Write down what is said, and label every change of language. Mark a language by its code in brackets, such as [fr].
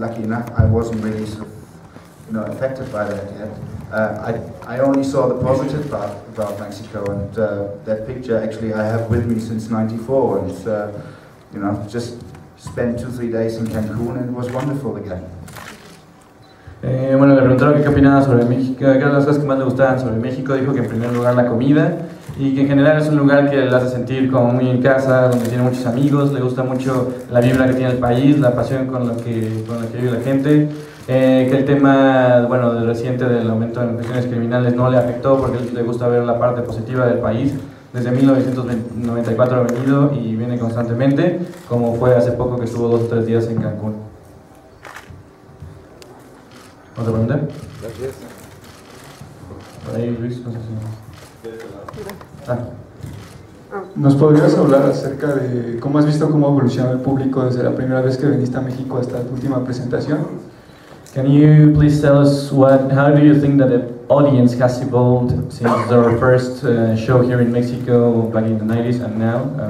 [en] Lucky enough, I wasn't really sort of, you know, affected by that yet. I only saw the positive part about Mexico, and that picture actually I have with me since '94, and you know, just spent 2-3 days in Cancun, and it was wonderful again. [es] Bueno, le preguntaron qué opinaba sobre México, qué eran las cosas que más le gustaban sobre México. Dijo que en primer lugar la comida y que en general es un lugar que le hace sentir como muy en casa, donde tiene muchos amigos, le gusta mucho la vibra que tiene el país, la pasión con la que vive la gente, que el tema, bueno, del reciente del aumento de cuestiones criminales no le afectó porque le gusta ver la parte positiva del país. Desde 1994 ha venido y viene constantemente, como fue hace poco que estuvo 2 o 3 días en Cancún. ¿Otra pregunta? Gracias. Por ahí, Luis, no sé si... ¿Nos podrías hablar acerca de cómo has visto cómo ha evolucionado el público desde la primera vez que viniste a México hasta tu última presentación? [en] Can you please tell us how do you think that the audience has evolved since their first show here in Mexico back in the 90s and now?